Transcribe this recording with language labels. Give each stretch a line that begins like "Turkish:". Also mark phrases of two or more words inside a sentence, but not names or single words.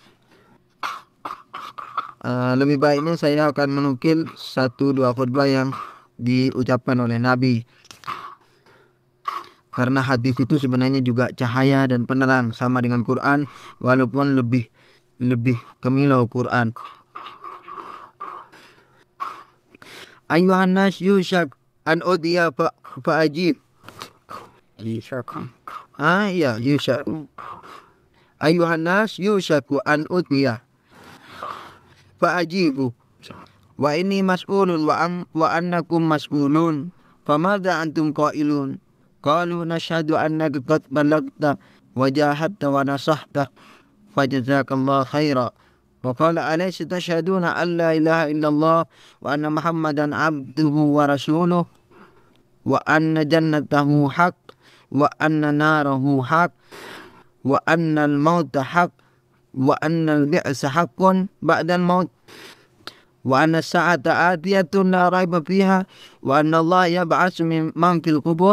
Indonesian: Lebih baiknya saya akan menukil 1-2 khutbah yang diucapkan oleh Nabi, karena hadis itu sebenarnya juga cahaya dan penerang sama dengan Quran, walaupun lebih kemilau Quran.
Arabic: أيها الناس يوشك أن أدعى فأجيب. يوشك يوشك. أيها الناس يوشك أن أدعى فأجيب وإني مسؤول وأنكم مسؤولون فماذا أنتم قائلون. قالوا نشهد أنك قد بلغت وجاهدت ونصحت فجزاك الله خيرا. وقال أليس تشهدون أن لا إله إلا الله وأن محمدا عبده ورسوله وأن جنته حق وأن ناره حق وأن الموت حق وأن البعث حق بعد الموت وأن الساعة آتية لا ريب فيها وأن الله يبعث من في القبور.